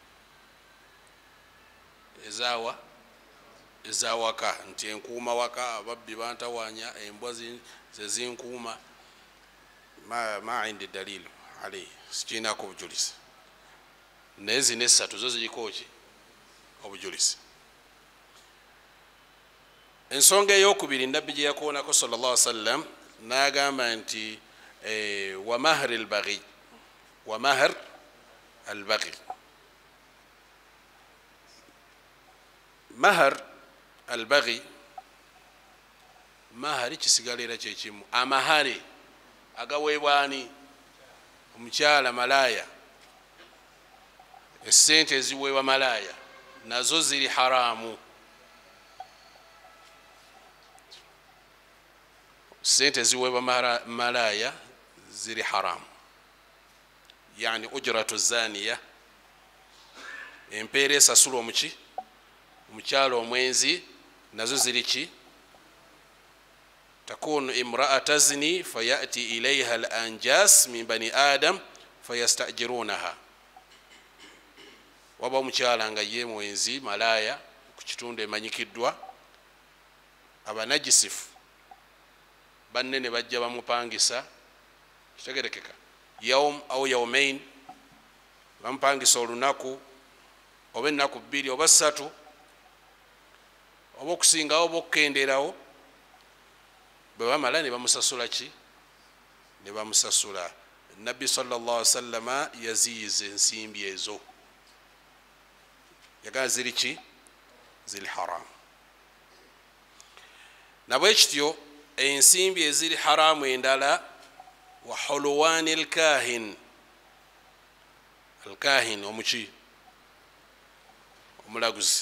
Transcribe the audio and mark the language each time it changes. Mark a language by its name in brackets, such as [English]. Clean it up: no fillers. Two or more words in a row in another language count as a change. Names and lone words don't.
[Ganda] ezawaka nti enkuuma waka ababbi bantawanya embwa zezinkuuma [Arabic] ما عندي دليل عليه, [Ganda] sikiinako obujulizi. Naye zino essatu zo ziriko ki obujulizi. Ensonga ey'okubiri nabbi gye yakoonako [Arabic] صلى الله عليه وسلم [Ganda] n'agamba nti [Arabic] ومهر البغي مهر البغي [Ganda] mahari kisigalira kyekimu amahare agaweebwani omukyala malaya, esente eziweebwa malaya nazo ziri haramu. Sente eziweebwa malaya ziri haramu, [Arabic] يعني أجرة الزانية, [Ganda] empeera esasula omukyala omwenzi nazo ziri ki [Arabic] تكون امرأة تزني فيأتي إليها الأنجاس من بني آدم فيستأجرونها. [Ganda] Waba omukyala nga ye mwenzi malaya ku kitundu emanyikiddwa, abanajisifu banne ne bajja bamupangisa, kitegerekeka [Arabic] يوم أو يومين, [Ganda] bamupangisa olunaku oba ennaku 2 oba 3 oba okusingawo oba okukenderawo, bwe bamala ne bamusasula ki ne bamusasula. Nabbi [Arabic] صلى الله عليه وسلم [Ganda] yaziyiza ensimbi ezo, yagaa ziri ki ziri haramu. Nabwe kityo ensimbi eziri haramu endala [Arabic] وحلوان الكاهن [Ganda] omuki omulaguzi.